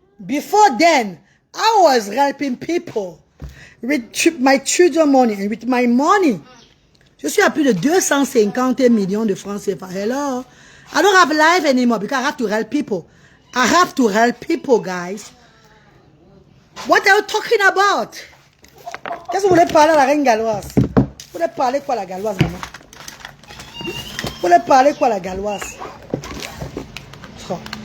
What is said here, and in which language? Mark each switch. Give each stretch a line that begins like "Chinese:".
English: Before then, I was helping people. With my children's money and with my money.
French: Je suis à plus de 250 millions de francs CFA.
English: Hello? I don't have life anymore because I have to help people. I have to help people, guys. What are you talking about?
French: Qu'est-ce que vous voulez parler à la reine galloise? Vous voulez parler quoi à la galloise, maman? Vous voulez parler quoi à la galloise? Oh.